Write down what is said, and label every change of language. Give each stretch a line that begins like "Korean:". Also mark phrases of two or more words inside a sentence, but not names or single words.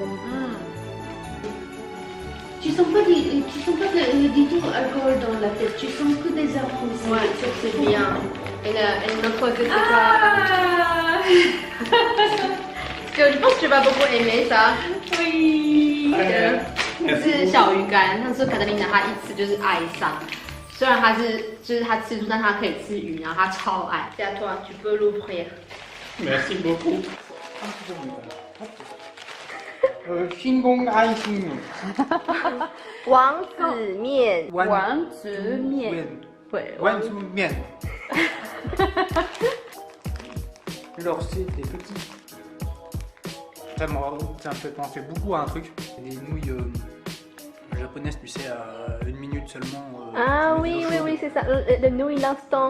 French: Tu sens pas du tout alcool dans la tête, tu sens que des arômes. ouais, c'est bien. Elle me pose des trucs. Ah Parce que je pense que tu vas beaucoup aimer ça. oui.
Chinese: 是小鱼干，但是卡特琳娜她一吃就是爱上。虽然她就是她吃素，但她可以吃鱼，然后她超爱。
French: C'est à toi, tu peux l'ouvrir. Merci beaucoup. Shingon Icing.
Chinese: 王子面，丸子面。对，
French: Wanzu Mian. Alors, c'est des petits. Vraiment, ça me fait penser beaucoup à un truc. Les nouilles japonaises, tu sais, à 1 minute seulement. Ah tu mets oui, de l'eau oui, chaude. oui, c'est ça, le nouilles l'instant.